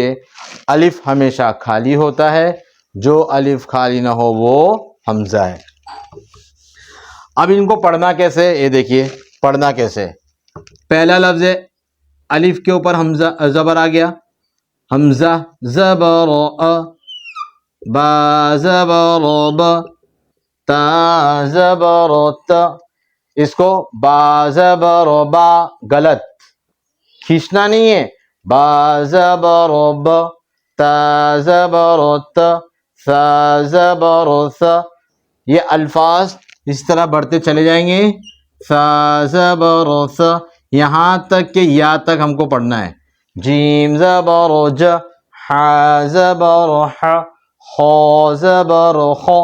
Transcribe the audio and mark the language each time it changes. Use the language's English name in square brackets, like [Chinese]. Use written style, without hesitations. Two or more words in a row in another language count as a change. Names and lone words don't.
[Urdu] الف ہمیشہ خالی ہوتا ہے، جو الف خالی نہ ہو وہ حمزہ ہے. اب ان کو پڑھنا کیسے؟ یہ دیکھیے پڑھنا کیسے. پہلا لفظ ہے الف کے اوپر حمزہ زبر آ گیا، حمزہ زبر با زبر ب تا زبر ت. اس کو با زبر با غلط، کھینچنا نہیں ہے. با زبر ب تا زبر ت ثا زبر ث. یہ الفاظ اس طرح بڑھتے چلے جائیں گے، ثا زبر ث، یہاں تک کہ یا تک ہم کو پڑھنا ہے. جیم زبر ج، ح زبر ح، خو زبر خو.